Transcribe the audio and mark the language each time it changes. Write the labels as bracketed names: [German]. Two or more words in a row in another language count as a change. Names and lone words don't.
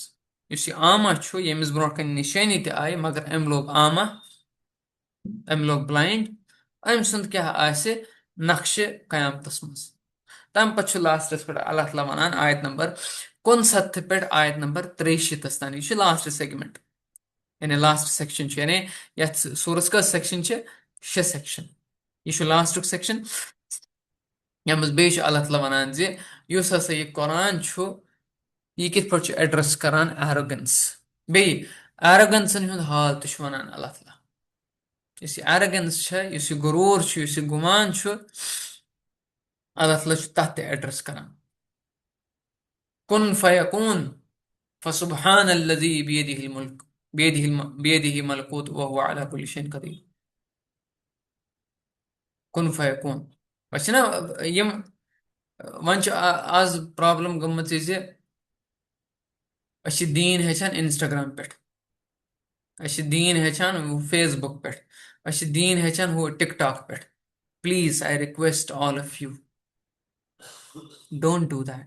[Kashmiri] یُس یہِ آما چھُ، ییٚمِس برونٛٹھ کنہِ نِشٲنی تہِ آیہِ، مگر أمۍ لوگ آما، أمۍ لوگ بلایِنڈ، أمۍ سُنٛد کیٛاہ آسہِ نقشہٕ قیامتس منٛز. تَمہِ پتہٕ چھُ لاسٹس پٮ۪ٹھ اللہ تعالیٰ وَنان آیت نمبر 59 پٮ۪ٹھ آیت نمبر 63 تام. یہِ چھُ [English] last segment, [Kashmiri] یعنی [English] last section [Kashmiri] چھُ. یعنی یتھ سورس کٔژ سیکشن چھِ؟ 6 سیکشن. یہِ چھُ لاسٹُک سیکشن، یَتھ منٛز بیٚیہِ چھُ اللہ تعالیٰ وَنان زِ یُس ہسا یہِ قرآن چھُ، یہِ کِتھ پٲٹھۍ چھُ ایڈرس کران ایروگنس. بیٚیہِ ایروگنسن ہُنٛد حال تہِ چھُ وَنان اللہ تعالیٰ. یُس یہِ ایروگنس چھےٚ، یُس یہِ غروٗر چھُ، یُس یہِ گُمان چھُ، اللہ تعالیٰ چھُ تَتھ تہِ ایڈرس کران. [Arabic] کُن فیکون فسبحان الذی بیدہ الملک بیدہ ملکوت وہو علی کل شیء قدیر. کُن فیکون. [Kashmiri] وۄنۍ چھِنہ یِم، وۄنۍ چھِ آز پرابلم گٔمٕژ یہِ زِ أسۍ چھِ دیٖن ہیٚچھان انسٹاگرام پٮ۪ٹھ، أسۍ چھِ دیٖن ہیٚچھان فیس بُک پٮ۪ٹھ، أسۍ چھِ دیٖن ہیٚچھان ہُہ ٹِک ٹاک پٮ۪ٹھ. [English] Please I request all of you, don't do that.